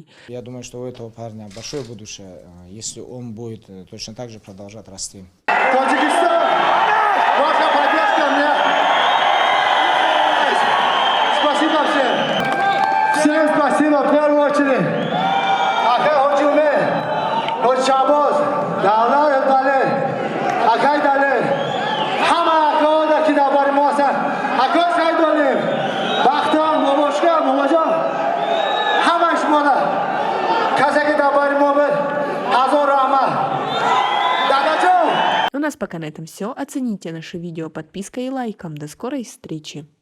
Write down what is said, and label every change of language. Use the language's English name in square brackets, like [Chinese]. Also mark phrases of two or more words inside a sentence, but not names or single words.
[Russian] Я думаю, что у этого парня большое будущее, если он будет точно так же продолжать расти. Таджикистан! Ваша поддержка мне! Спасибо всем! Всем спасибо в первую очередь! [Tajik] Акай Ходжуме, Ходжабоз, Давлар Дале, Акай Дале, Хама Акаода Кидабар Моса, Акай Сайдолим, Бахтам, Мамошка, Мамаджан, Хамаш Мода, Казаки Дабар Момер, Азор Рама. [Russian] У нас пока на этом все. Оцените наше видео подпиской и лайком. До скорой встречи!